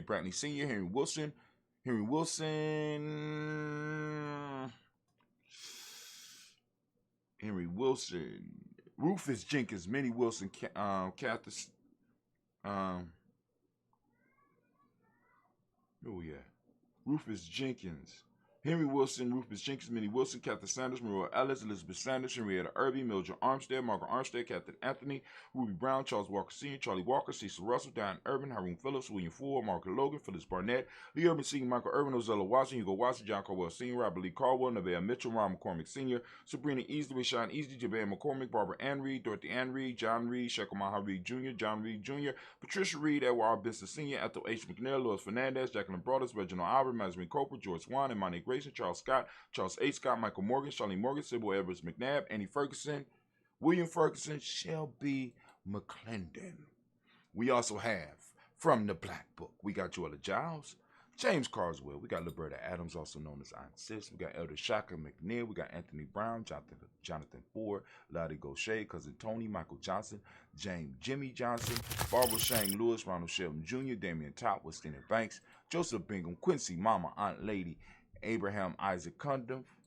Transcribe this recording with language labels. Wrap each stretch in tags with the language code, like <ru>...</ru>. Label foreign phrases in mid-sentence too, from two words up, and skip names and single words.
<en>Brantley Sr., Henry Wilson, Rufus Jenkins, Minnie Wilson, Catherine, where we at? Rufus Jenkins, Henry Wilson, Rufus Jenkins, Minnie Wilson, Catherine Sanders, Maria Ellis, Elizabeth Sanders, Henrietta Irby, Mildred Armstead, Margaret Armstead, Catherine Anthony, Ruby Brown, Charles Walker Sr., Charlie Walker, Cecil Russell, Diane Urban, Haroon Phillips, William Ford, Margaret Logan, Phyllis Barnett, Lee Urban Sr., Michael Irvin, Ozella Watson, Hugo Watson, John Carwell Sr., Robert Lee Carwell, Nevaeh Mitchell, Ron McCormick Sr., Sabrina Easley, Sean Easley, Javan McCormick, Barbara Ann Reed, Dorothy Ann Reed, John Reed, Shekel Maha Reed Jr., John Reed Jr., Patricia Reed, Edward R. Benson Sr., Ethel H. McNair, Louis Fernandez, Jacqueline Broadus, Reginald Albert, Mazarin Cooper, George Swan, Imani Grayson, Charles Scott, Charles H. Scott, Michael Morgan, Charlie Morgan, Sybil Edwards McNabb, Annie Ferguson, William Ferguson, Shelby McClendon. We also have from the Black Book, we got Joella Giles, James Carswell, we got Liberta Adams, also known as Aunt Sis, we got Elder Shaka McNeil, we got Anthony Brown, Jonathan Ford, Lottie Gaucher, Cousin Tony, Michael Johnson, James Jimmy Johnson, Barbara Shane Lewis, Ronald Shelton Jr., Damian Top, Westina Banks, Joseph Bingham, Quincy Mama, Aunt Lady, Abraham Isaac Cundiff.</en>